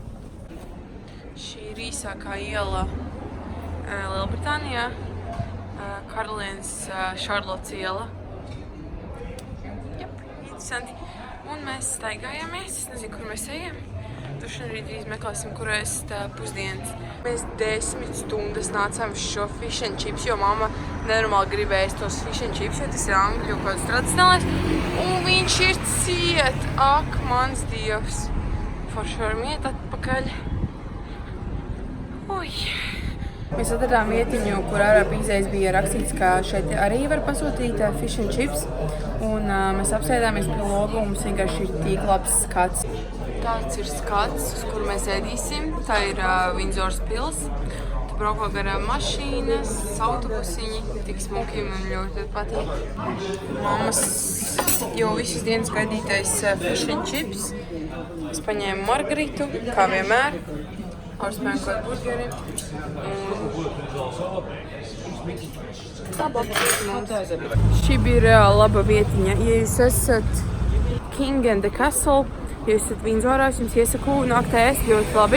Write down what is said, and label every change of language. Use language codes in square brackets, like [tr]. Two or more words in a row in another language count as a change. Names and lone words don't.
[lv] Šī ir īsākā iela Lielbritānijā, karalienes Šarlotas iela. Jep, interesanti. Un mēs staigājāmies, es nezinu, kur mēs ejam. Droši vien arī drīz meklēsim, kur ēst pusdienas. Mēs 10 stundas nācām uz šo [en] fish and chips, [lv] jo mamma nenormāli gribēja tos [en] fish and chips, [lv] jo tas ir angļu kaut kāds tradicionālais. Un viņš ir ciet! Ak, mans Dievs! Forši varam iet atpakaļ. Ui! Mēs atradām vietiņu, kur ārā pīzēs bija rakstīts, ka šeit arī var pasūtīt [en] fish and chips. [lv] Un mēs apsēdāmies pie loga un mums vienkārši ir tik labs skats. Tāds ir skats, uz kuru mēs ēdīsim. Tā ir Vindzoras pils. Tu brauko garām mašīnas, autobusiņi. Tik smuki man ļoti patīk. Mammas jau visas dienas gaidītais [en] fish and chips. [lv] Es paņēmu margaritu, kā vienmēr. Ārspējām kaut burgeri. Šī bija laba vietiņa. Ja jūs esat King and the Castle, ja jūs esat Vindzorā, es jums iesaku nākt ēst ļoti labi.